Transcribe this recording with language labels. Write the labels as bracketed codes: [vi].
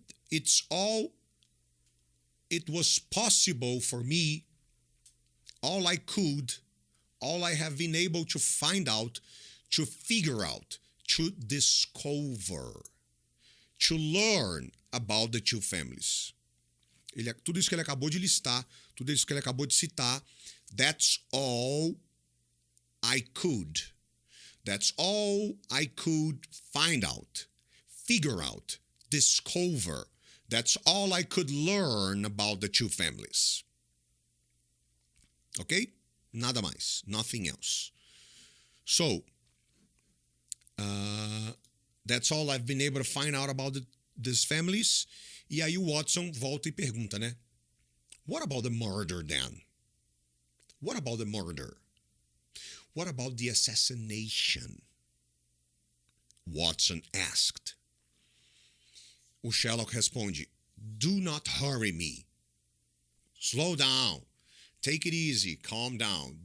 [en] It's all it was possible for me, all I could, all I have been able to find out, to figure out, to discover, to learn about the two families. [pt] Tudo isso que ele acabou de listar, tudo isso que ele acabou de citar, [en] that's all I could. That's all I could find out, figure out, discover. That's all I could learn about the two families. Okay? [pt] Nada mais. [en] Nothing else. So, that's all I've been able to find out about these families. [pt] E aí o Watson volta e pergunta, né? [en] What about the murder then? What about the murder? What about the assassination? Watson asked. [pt] O Sherlock responde, [en] do not hurry me. Slow down. Take it easy. Calm down.